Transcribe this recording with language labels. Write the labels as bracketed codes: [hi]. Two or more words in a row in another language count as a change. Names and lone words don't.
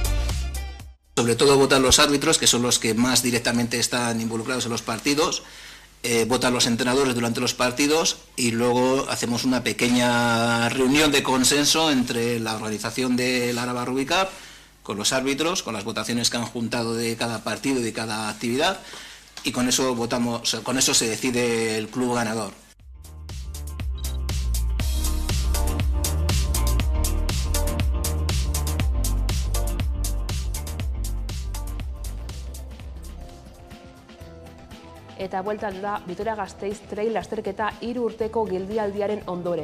[es] Sobre todo votan los árbitros, que son los que más directamente están involucrados en los partidos, votan los entrenadores durante los partidos y luego hacemos una pequeña reunión de consenso entre la organización de la Araba Rugby Cup, con los árbitros, con las votaciones que han juntado de cada partido y de cada actividad, y con eso votamos, con eso se decide el club ganador. [eu] Eta bueltan da Vitoria-Gasteiz trail lasterketa 3 urteko geldialdiaren ondoren.